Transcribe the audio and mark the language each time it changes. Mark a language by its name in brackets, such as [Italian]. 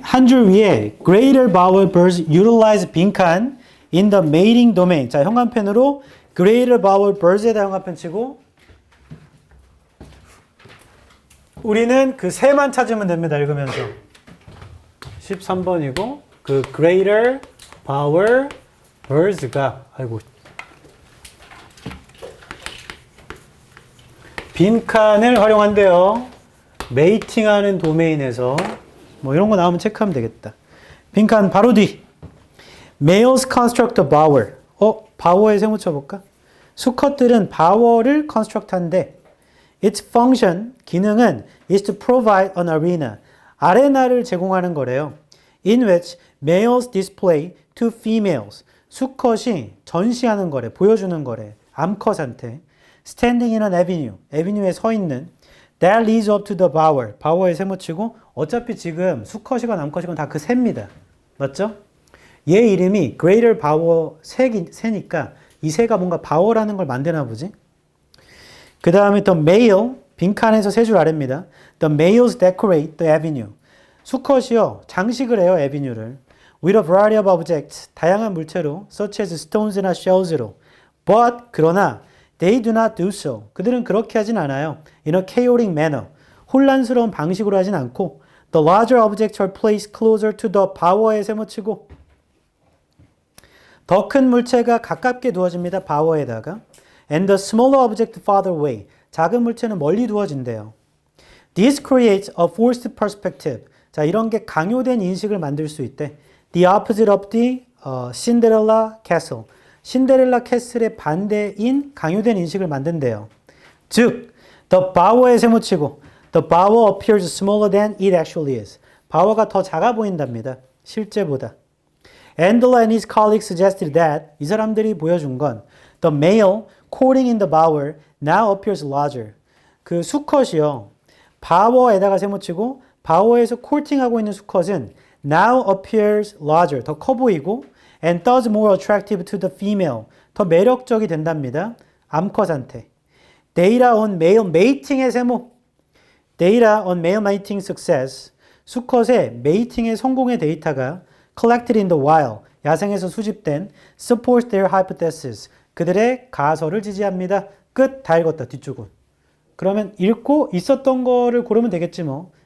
[Korean] 한 줄 위에 [English] Greater vowel birds utilize 빈칸 in the mating domain. [Korean] 자, 형광펜으로 Greater vowel birds에다 형광펜 치고 우리는 그 새만 찾으면 됩니다. 읽으면서. 13번이고 그 Greater vowel birds가 빈칸을 활용한대요. 메이팅하는 도메인에서 뭐 이런 거 나오면 체크하면 되겠다. 빈칸 바로 뒤. [English] Males construct a bower. [Korean] bower에 세모 쳐볼까? 수컷들은 bower를 construct 한대. [English] Its function, 기능은 is to provide an arena. [Korean] 아레나를 제공하는 거래요. [English] In which males display to females. [Korean] 수컷이 전시하는 거래. 보여주는 거래. 암컷한테. [English] Standing in an avenue. [Korean] avenue에 서 있는. [English] That leads up to the bower. [Korean] bower에 세모치고 어차피 지금 수컷이건 암컷이건 다 그 새입니다. 맞죠? 얘 이름이 Greater Bower 새니까 이 새가 뭔가 bower라는 걸 만드나 보지? 그 다음에 the male, 빈칸에서 세 줄 아래입니다. [English] The males decorate the avenue. [Korean] 수컷이요, 장식을 해요, avenue를. [English] With a variety of objects, [Korean] 다양한 물체로, [English] such as stones나 shells로. But, 그러나, they do not do so. [Korean] 그들은 그렇게 하진 않아요. [English] In a chaotic manner. [Korean] 혼란스러운 방식으로 하진 않고 [English] the larger objects are placed closer to the bower [Korean] 에 세모치고 더 큰 물체가 가깝게 두어집니다. [English] bower에다가 and the smaller object farther away. [Korean] 작은 물체는 멀리 두어진대요. [English] This creates a forced perspective. [Korean] 자, 이런 게 강요된 인식을 만들 수 있대. [English] The opposite of the Cinderella castle. [Korean] 신데렐라 캐슬의 반대인 강요된 인식을 만든대요. [English] 즉, the bower에 세모치고 the bower appears smaller than it actually is. [Korean] bower가 더 작아 보인답니다. 실제보다. [English] Andler and his colleagues suggested that [Korean] 이 사람들이 보여준 건 [English] the male courting in the bower now appears larger. [Korean] 그 수컷이요. bower에다가 세모치고 bower에서 courting하고 있는 수컷은 [English] now appears larger. [Korean] 더 커 보이고 [English] and thus more attractive to the female. [Korean] 더 매력적이 된답니다. 암컷한테. [English] Data on male mating의 세모. Data on male mating success. [Korean] 수컷의 메이팅의 성공의 데이터가 [English] collected in the wild. [Korean] 야생에서 수집된 [English] supports their hypothesis. [Korean] 그들의 가설을 지지합니다. 끝. 다 읽었다. 뒤쪽은. 그러면 읽고 있었던 거를 고르면 되겠지 뭐.